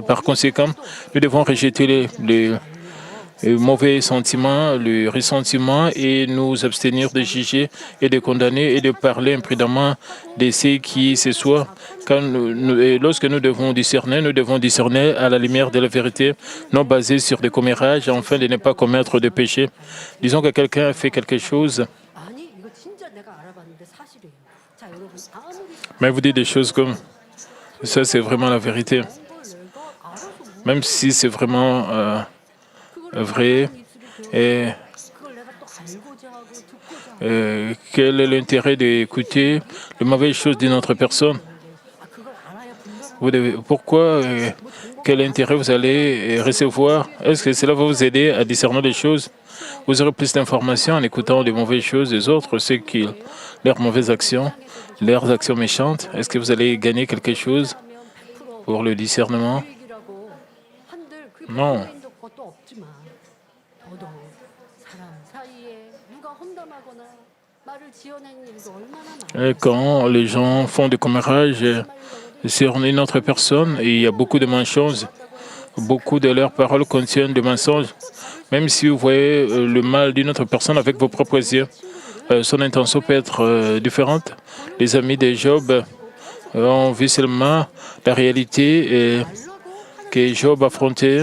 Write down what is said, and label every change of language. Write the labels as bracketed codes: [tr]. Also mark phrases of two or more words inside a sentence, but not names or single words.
[fr] Par conséquent, nous devons rejeter les mauvais sentiments, le ressentiment et nous abstenir de juger et de condamner et de parler imprudemment de ceux qui se soient. Et lorsque nous devons discerner à la lumière de la vérité, non basée sur des commérages, afin de ne pas commettre de péché. Disons que quelqu'un a fait quelque chose [ko] 아니 이거 진짜 내가 알아봤는데 사실 사실이에요. 자, 여러분 아무리 [fr] Mais vous dites des choses comme ça, c'est vraiment la vérité. [ko] 좋은 걸 내가 알아서 [fr] Même si c'est vraiment [ko] 그걸 [fr] vrai. [ko] 입술이 [fr] Et [ko] 그걸 내가 또 알고자 하고 듣고자 하고 [fr] quel est l'intérêt d'écouter les mauvaises choses d'une autre personne? [ko] 그걸 알아야 분별하는 [fr] Pourquoi, quel intérêt vous allez recevoir? Est-ce que cela va vous aider à discerner les choses? Vous aurez plus d'informations en écoutant les mauvaises choses des autres, leurs mauvaises actions, leurs actions méchantes. Est-ce que vous allez gagner quelque chose [ko] 하면 100% [fr] pour le discernement? [ko] 유익이라고 한들 그게 [fr] Non. [ko] 백퍼센트 것도 없지만 더더욱 사람 사이에 누가 험담하거나 말을 지어낸 일도 얼마나 많아요. [fr] Quand les gens font du commérage sur une autre personne, il y a beaucoup de mensonges. Beaucoup de leurs paroles contiennent des mensonges. Même si vous voyez le mal d'une autre personne avec vos propres yeux, son intention peut être différente. Les amis de Job ont vu seulement la réalité que Job affrontait.